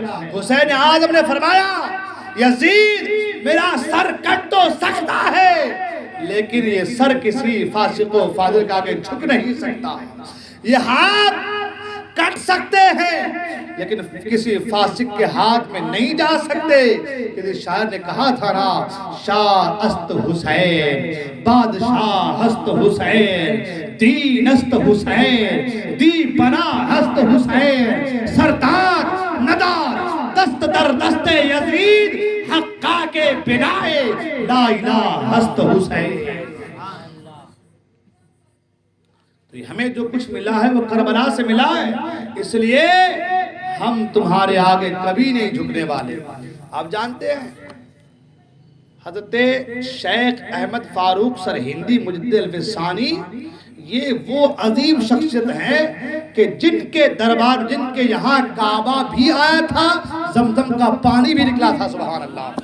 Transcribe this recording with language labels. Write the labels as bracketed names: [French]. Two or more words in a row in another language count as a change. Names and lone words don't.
[Urdu] حسین اعظم نے فرمایا یزید میرا سر کٹ تو سکتا ہے لیکن یہ سر کسی فاسق و فاجر کا آگے جھک نہیں سکتا، یہ ہاتھ کٹ سکتے ہیں لیکن کسی فاسق کے ہاتھ میں نہیں جا سکتے۔ کسی شاعر نے کہا تھا نا، [Persian] شاہ است حسین بادشاہ است حسین، دین است حسین دی پناہ است حسین، سردار ندار دست در دست یزید، حقا کے بنائے [Arabic] لا الہ [Persian] است حسین۔ [Urdu] تو ہمیں جو کچھ ملا ہے وہ کربلا سے ملا ہے، اس لیے ہم تمہارے آگے کبھی نہیں جھکنے والے۔ آپ جانتے ہیں حضرت شیخ احمد فاروق سرہندی مجدد الفسانی یہ وہ عظیم شخصیت ہیں کہ جن کے دربار، جن کے یہاں کعبہ بھی آیا تھا، زمزم کا پانی بھی نکلا تھا، [Arabic] سبحان اللہ۔